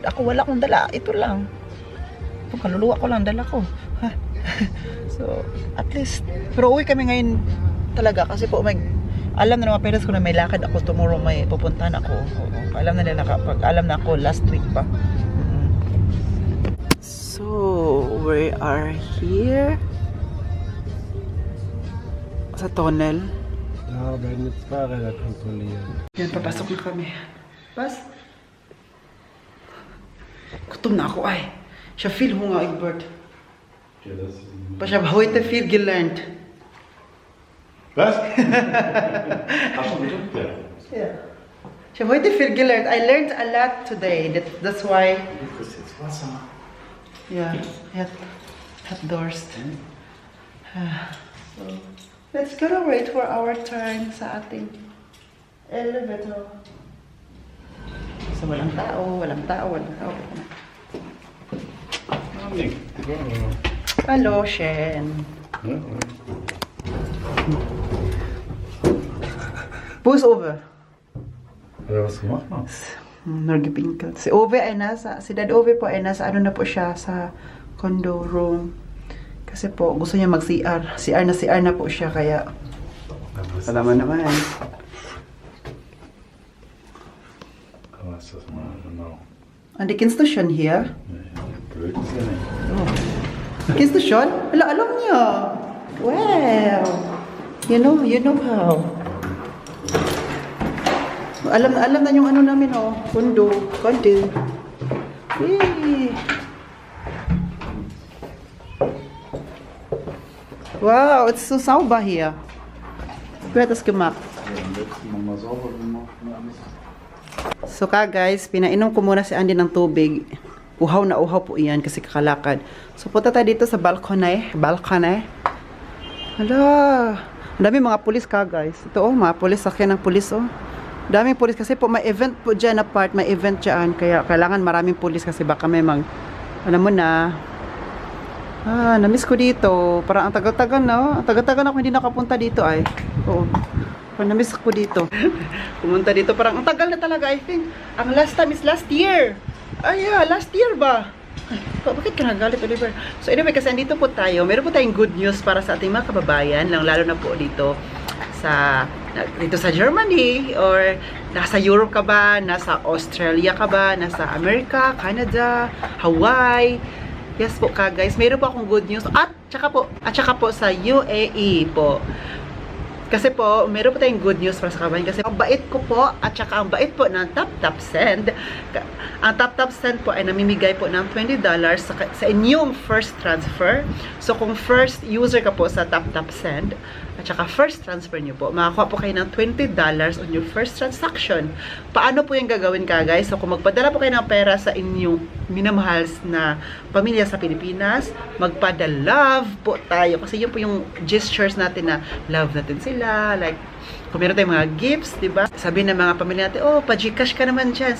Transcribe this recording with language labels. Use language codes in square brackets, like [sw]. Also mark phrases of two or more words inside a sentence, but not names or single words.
[tl] Ako wala akong dala. Ito lang. Itong kaluluwa ko lang, dala ko. So, [en] at least, [tl] pero uwi kami ngayon talaga. Kasi po, alam na ng mga parents ko na may lakad ako tomorrow, may pupuntahan ako. Oo, alam na nila kapag alam na ako [en] last week [tl] pa. [en] So, we are here sa tunnel. [de] Ja, werden jetzt Fahrräder kontrollieren. [tl] Yan, papasok na kami. Pas? Gutom na ako ay. [de] Siya feel hunga, Egbert. Pa siya heute viel gelernt. Was? Hast du gedrückt? [en] Yeah. [de] Siya heute viel gelernt. [en] I learned a lot today. That's why. [de] Du kriegst jetzt Wasser. Yeah, hat Durst. [en] So, let's gonna wait for our turn [tl] sa ating [en] elevator. [tl] So, walang tao. Hello, Shen. [de] Wo ist Uwe? Ja, was gemacht man? [tl] Nagpinkot. Si Dad Uwe po ay nasa ano na po siya sa condo room. Kasi po gusto niya mag-CR. CR na po siya kaya salamat naman. [de] Was ist das mal genau? Andi, kennst du schon hier? Blöd ist ja nicht. Oh. Kennst du schon? [tl] Alam niya. Wow. [en] You know how. [tl] Alam na yung ano namin, oh. Condo. Yay. [en] Wow, it's so [de] sauber hier. Wer hat das gemacht? Ja, am letzten Mal sauber gemacht und alles. [tl] So guys, pinainom ko muna si Andy ng tubig. Uhaw na uhaw po iyan kasi kakalakad. So punta tayo dito sa balcony. Hala, ang dami mga pulis guys. Ito mga pulis, sakyan ng pulis Daming pulis kasi po may event po dyan na part, may event dyan. Kaya kailangan maraming pulis kasi baka may alam mo na. Na-miss ko dito. Parang ang tagal-tagal na. Ang tagal-tagal na ako hindi nakapunta dito ay. Oo. Na-miss ko dito. Pumunta dito. Parang ang tagal na talaga, [en] I think. Ang last time is last year. Last year ba? [tl] Ay, bakit ka nagalit, Oliver? So anyway, kasi andito po tayo. Meron po tayong [en] good news [tl] para sa ating mga kababayan. Lalo na po dito sa Germany or nasa Europe ka ba, nasa Australia ka ba, nasa America, Canada, Hawaii. Yes po guys, meron po akong [en] good news [tl] at saka po sa UAE po. Kasi po, meron po tayong [en] good news [tl] para sa kabayan kasi ang bait ko po at saka ang bait po ng Tap Send. Ang Tap Send po ay namimigay po ng $20 sa inyong [en] first transfer. [tl] So kung [en] first user [tl] ka po sa Tap Send at saka [en] first transfer [tl] nyo po, makakuha po kayo ng $20 [en] on your first transaction. [tl] Paano po yung gagawin guys? So kung magpadala po kayo ng pera sa inyong minamahal na pamilya sa Pilipinas, magpadalove po tayo kasi yun po yung gestures natin na love natin sila. Like, kung meron tayong mga gifts, diba? Sabihin ng mga pamilya natin, pa-Gcash ka naman dyan.